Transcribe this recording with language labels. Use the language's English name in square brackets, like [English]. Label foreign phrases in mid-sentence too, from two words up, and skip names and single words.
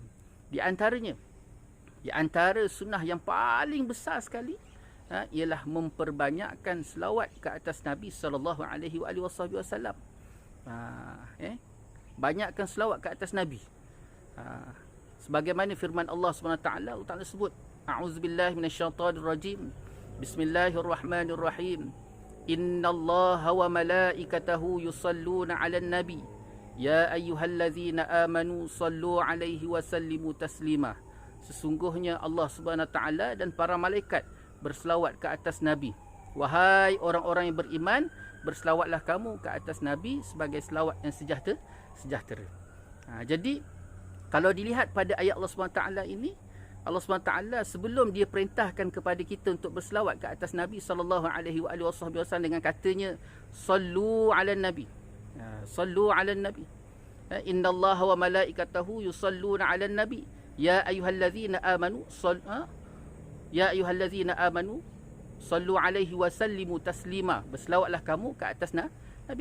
[Malay] Di antara sunnah yang paling besar sekali ialah memperbanyakkan selawat ke atas Nabi [Arabic] صلى الله عليه وسلم. [Malay] Banyakkan selawat ke atas Nabi. Sebagaimana firman Allah SWT, Allah Ta'ala sebut, [Arabic] أعوذ بالله من الشيطان الرجيم. بسم الله الرحمن الرحيم. إن الله وملائكته يصلون على النبي. يا أيها الذين آمنوا صلوا عليه وسلموا تسليما. [Malay] Sesungguhnya Allah SWT dan para malaikat berselawat ke atas Nabi. Wahai orang-orang yang beriman, berselawatlah kamu ke atas Nabi sebagai selawat yang sejahtera. Jadi kalau dilihat pada ayat Allah SWT ini, Allah SWT sebelum dia perintahkan kepada kita untuk berselawat ke atas Nabi [Arabic] صلى الله عليه وسلم [Malay] dengan katanya [Arabic] صلوا على النبي. صلوا على النبي. إن الله وملائكته يصلون على النبي. يا أيها الذين آمنوا صلوا عليه وسلموا تسليما. [Malay] Berselawatlah kamu ke atas Nabi.